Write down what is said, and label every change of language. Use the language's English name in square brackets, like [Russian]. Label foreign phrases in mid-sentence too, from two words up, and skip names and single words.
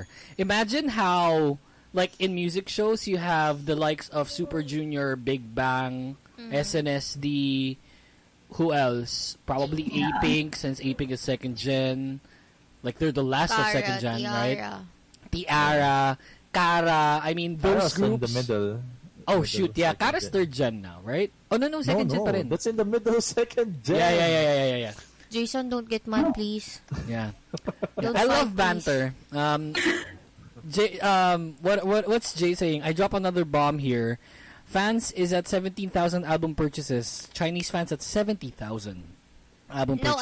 [English] Imagine how, like, in music shows, you have the likes of Super Junior, Big Bang, SNSD. Who else? Probably A-Pink, since A-Pink is second gen. Like, they're the last of second gen, right? Tiara, Kara. I mean, those Kara's groups. in the middle. Oh, shoot. Yeah, Kara's third gen now, right? Oh, no, second gen [Filipino] pa rin. [English] That's in the middle, second gen. Yeah. Jason, don't get mad, please. Yeah. Don't I fight, love please. banter. What's Jay saying? I drop another bomb here. Fans is at 17,000 album purchases. Chinese fans at 70,000 album purchases.